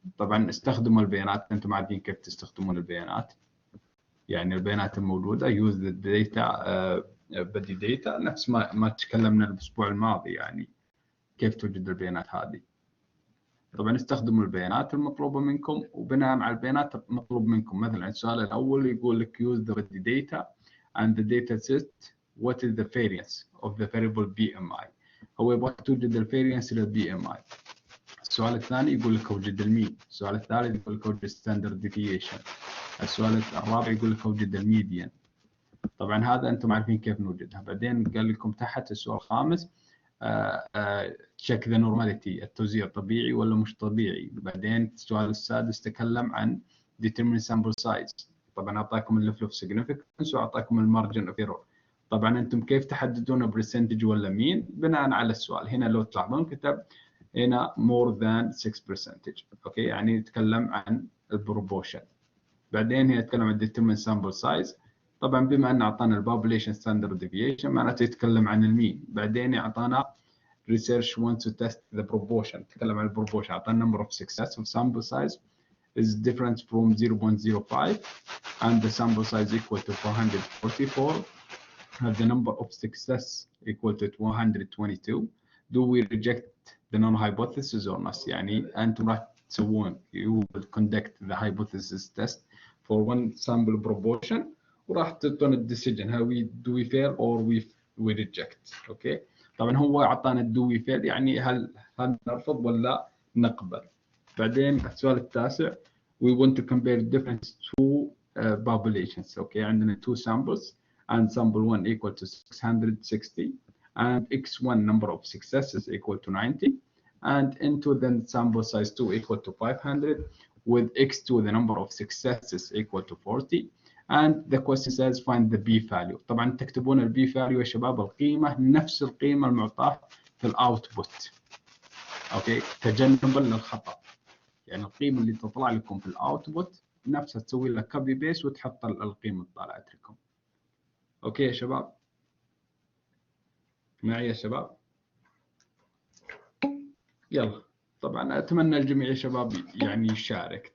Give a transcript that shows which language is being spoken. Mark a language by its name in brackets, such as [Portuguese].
[Arabic] طبعا استخدموا البيانات، أنتم عارفين كيف تستخدمون البيانات، يعني البيانات الموجودة [English] use the data [Arabic] بدي داتا، نفس ما تكلمنا الأسبوع الماضي، يعني كيف توجد البيانات هذه. طبعا استخدموا البيانات المطلوبة منكم، وبناء على البيانات المطلوب منكم. مثلا السؤال الأول يقول لك [English] use the data and the data set what is the variance of the variable BMI. [Arabic] هو يبغى توجد الفاريانس للبي ام اي. السؤال الثاني يقول لك اوجد المين. السؤال الثالث يقول لك اوجد ستاندرد ديفيشن. السؤال الرابع يقول لك اوجد الميديان. طبعا هذا انتم عارفين كيف نوجدها. بعدين قال لكم تحت السؤال الخامس تشيك ذا نورماليتي، التوزيع طبيعي ولا مش طبيعي. بعدين السؤال السادس تكلم عن [English] determine sample size. [Arabic] طبعا اعطاكم الليفل اوف significance واعطاكم المارجن اوف ايرور. طبعا انتم كيف تحددون برسنتج ولا مين؟ بناء على السؤال. هنا لو تلاحظون كتب هنا [English] more than 6%. [Arabic] اوكي، يعني يتكلم عن البروبوشن. بعدين هنا يتكلم عن [English] determine sample size. [Arabic] طبعا بما ان اعطانا البوبوليشن ستاندرد ديفيشن معناته يتكلم عن المين. بعدين اعطانا [English] research wants to test the proportion. [Arabic] تكلم عن البروبوشن. اعطانا [English] number of success of sample size is different from 0.05 and the sample size equal to 444 and the number of success equal to 122. Do we reject the non hypothesis or not؟ [Arabic] يعني انتم راح تسوون [English] you will conduct the hypothesis test for one sample proportion [Arabic] وراح تعطون الديسيجن [English] how do we fail or we reject. [Arabic] اوكي، طبعا هو اعطانا [English] do we fail [Arabic] يعني هل نرفض ولا نقبل. بعدين السؤال التاسع [English] we want to compare different two populations. Okay, عندنا two samples and sample 1 equal to 660 and x1 number of successes equal to 90 and into the sample size 2 equal to 500 with x2 the number of successes equal to 40 and the question says find the b value. [Arabic] طبعا تكتبون البي فاليو يا شباب القيمة نفس القيمة المعطاة في الاوتبوت. اوكي، تجنبا للخطأ، يعني القيمة اللي تطلع لكم في الاوتبوت نفسها تسوي لها كوبي بيست وتحط القيمة اللي طلعت لكم. اوكي يا شباب، معي يا شباب؟ يلا طبعا اتمنى الجميع يا شباب يعني يشارك.